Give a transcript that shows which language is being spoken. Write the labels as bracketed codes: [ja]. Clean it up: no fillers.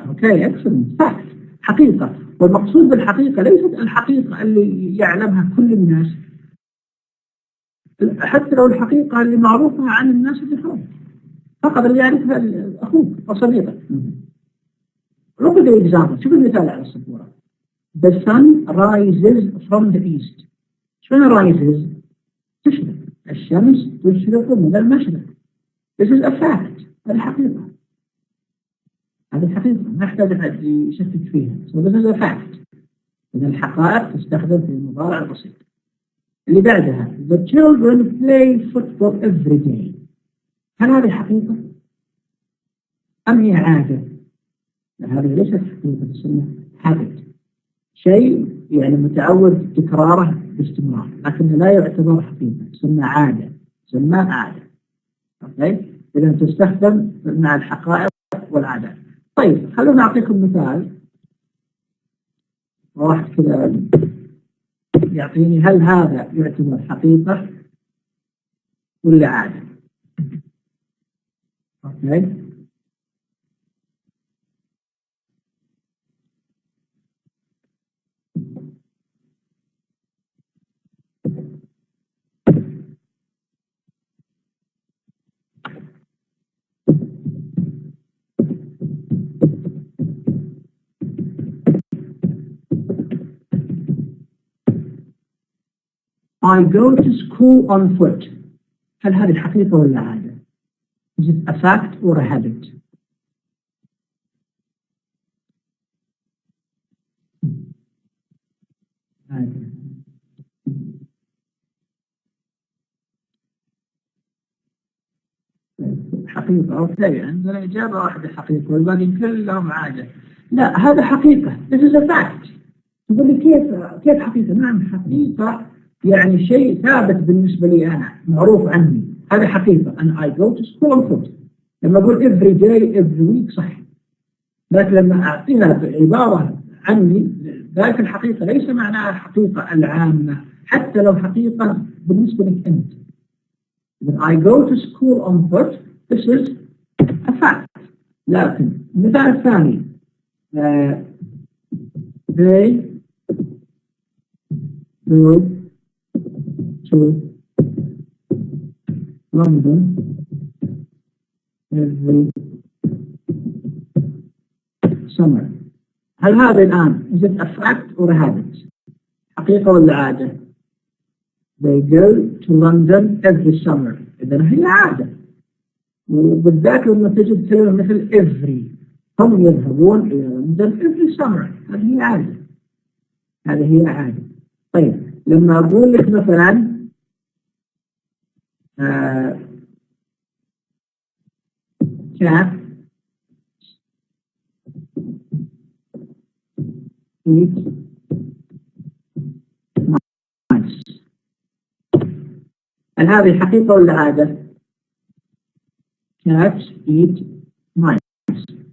[ar] أوكي، excellent. facts حقيقة، والمقصود بالحقيقة ليست الحقيقة اللي يعلمها كل الناس، حتى لو الحقيقة اللي معروفة عن الناس اللي حولك، فقط اللي يعرفها أخوك أو صديقك. [en] Look at the example. [ar] شوف المثال على السبورة. [en] The sun rises from the east. [ar] شنو rises؟ تشرق. الشمس تشرق من المشرق. [en] This is a fact. [ar] هذه حقيقة. هذه حقيقة ما يحتاج أحد يشكك فيها. [en] So this is a fact. [ar] إذا الحقائق تستخدم في المضارع البسيط. اللي بعدها: [en] The children play football every day. [ar] هل هذه حقيقة؟ أم هي عادة؟ هذه ليست حقيقة، تسمى habit. شيء يعني متعود تكراره باستمرار، لكنه لا يعتبر حقيقة، تسمى عادة، تسمى عادة. أوكي؟ إذا تستخدم مع الحقائق والعادات. طيب خلونا نعطيكم مثال واحد كذا يعطيني هل هذا يعتبر حقيقة ولا عادة؟ أوكي؟ [en] I go to school on foot. [ar] هل هذه حقيقة ولا عادة؟ [en] Is it a fact or a habit? [ar] عادة. حقيقة. أوكي، عندنا إجابة واحدة حقيقة والباقي كلهم عادة. لا، هذا حقيقة. [en] This is a fact. [ar] تقول لي كيف حقيقة؟ نعم حقيقة، يعني شيء ثابت بالنسبة لي أنا، معروف عني، هذا حقيقة. أنا [en] I go to school on foot. [ar] لما أقول [en] every day every week [ar] صح، لكن لما أعطيها عبارة عني ذلك الحقيقة ليس معناها الحقيقة العامة، حتى لو حقيقة بالنسبة لك أنت. [en] When I go to school on foot, this is a fact. [ar] لكن المثال الثاني [en] they go to London every summer. [ar] هل هذا الآن [en] is it a fact or a habit؟ [ar] حقيقة ولا عادة؟ [en] They go to London every summer. [ar] إذا هي عادة، وبالذات لما تجد كلمة مثل every، هم يذهبون إلى لندن [en] every summer. [ar] هذه هي عادة، هذه هي عادة. طيب لما أقول لك مثلا [en] cat eat mice، [ar] هل هذه حقيقة ولا عادة؟ [en] Cats eat mice.